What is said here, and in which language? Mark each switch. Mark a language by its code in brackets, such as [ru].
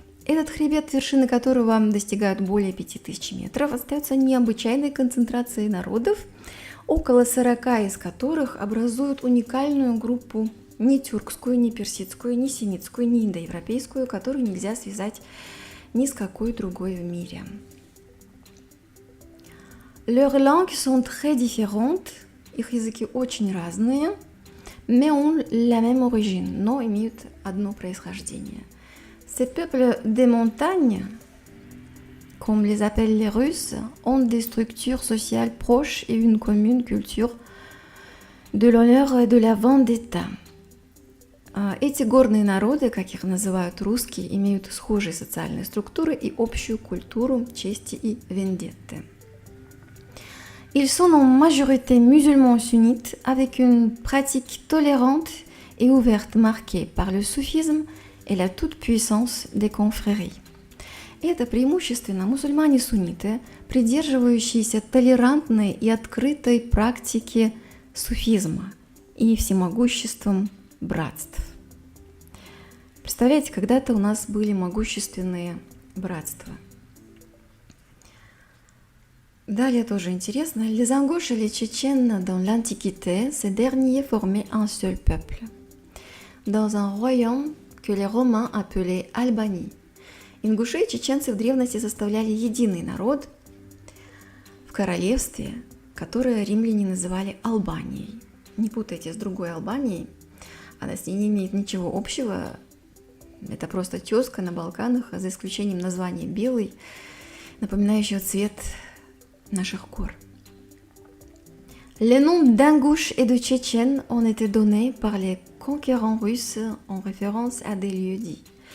[ru] Этот хребет, вершины которого достигают более 5000 метров, остается необычайной концентрацией народов, около 40 из которых образуют уникальную группу ни тюркскую, ни персидскую, ни семитскую, ни индоевропейскую, которую нельзя связать ни с какой другой в мире. [fr] Leurs langues sont très différentes, [ru] их языки очень разные, [fr] mais ont la même origine, [ru] но имеют одно происхождение. [fr] Ces peuples des montagnes, comme les appellent les Russes, ont des structures sociales proches et une commune culture de l'honneur et de la vendetta. [ru] Эти горные народы, как их называют русские, имеют схожие социальные структуры и общую культуру чести и вендетты. [fr] Ils sont en majorité musulmans sunnites avec une pratique tolérante et ouverte marquée par le soufisme et la toute-puissance des confréries. [ru] Это преимущественно мусульмане-сунниты, придерживающиеся толерантной и открытой практики суфизма и всемогуществом братств. Представляете, когда-то у нас были могущественные братства. Далее тоже интересно. [fr] Les Ingouches et les Tchétchènes dans l'Antiquité, ces derniers formaient un seul peuple. Dans un royaume que les Romains appelaient Albanie. [ru] Ингуши и чеченцы в древности составляли единый народ в королевстве, которое римляне называли Албанией. Не путайте с другой Албанией, она с ней не имеет ничего общего. Это просто тезка на Балканах, за исключением названия белый, напоминающего цвет наших гор. [fr] Les noms d'Ingouches et de Tchétchènes ont été donnés par les conquérants russes en référence à des lieux dits.